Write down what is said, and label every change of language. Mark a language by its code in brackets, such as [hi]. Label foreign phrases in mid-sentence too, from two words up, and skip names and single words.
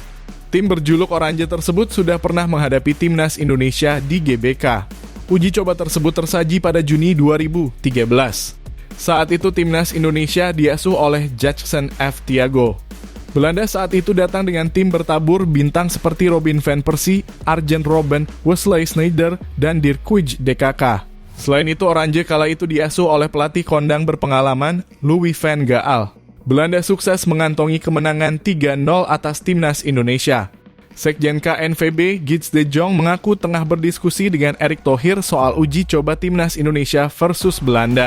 [id] Tim berjuluk Oranje tersebut sudah pernah menghadapi Timnas Indonesia di GBK. Uji coba tersebut tersaji pada Juni 2013. Saat itu Timnas Indonesia diasuh oleh Jackson F. Thiago. Belanda saat itu datang dengan tim bertabur bintang seperti Robin van Persie, Arjen Robben, Wesley Sneijder, dan Dirk Kuyt DKK. Selain itu, Oranje kala itu diasuh oleh pelatih kondang berpengalaman Louis van Gaal. Belanda sukses mengantongi kemenangan 3-0 atas Timnas Indonesia. Sekjen KNVB, Gids de Jong, mengaku tengah berdiskusi dengan Erick Thohir soal uji coba Timnas Indonesia versus Belanda.